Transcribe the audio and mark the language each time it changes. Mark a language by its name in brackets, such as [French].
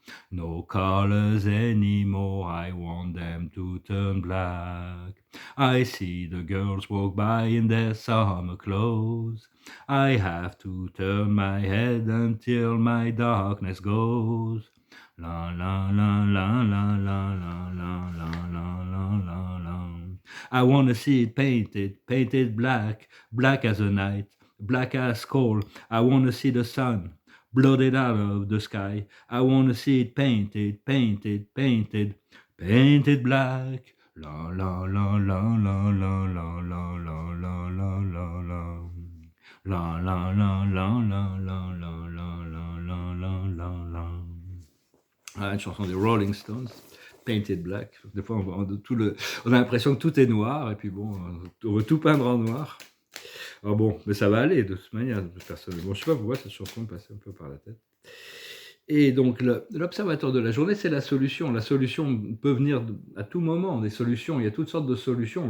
[English] No colors anymore, I want them to turn black. I see the girls walk by in their summer clothes. I have to turn my head until my darkness goes. La la la la la la la la la la la la la. I wanna see it painted, painted black, black as a night, black as coal. I wanna see the sun blotted out of the sky. I wanna see it painted, painted, painted, painted black. La la la la la la la la la la la la la. La la la la la la la la la la la la la. [French] Ah, une chanson des Rolling Stones, Painted Black. Des fois, on a l'impression que tout est noir, et puis bon, on veut tout peindre en noir. Alors bon, mais ça va aller de toute manière, personnellement. Je sais pas pourquoi cette chanson me passait un peu par la tête. Et donc, l'observateur de la journée, c'est la solution. La solution peut venir à tout moment, des solutions. Il y a toutes sortes de solutions.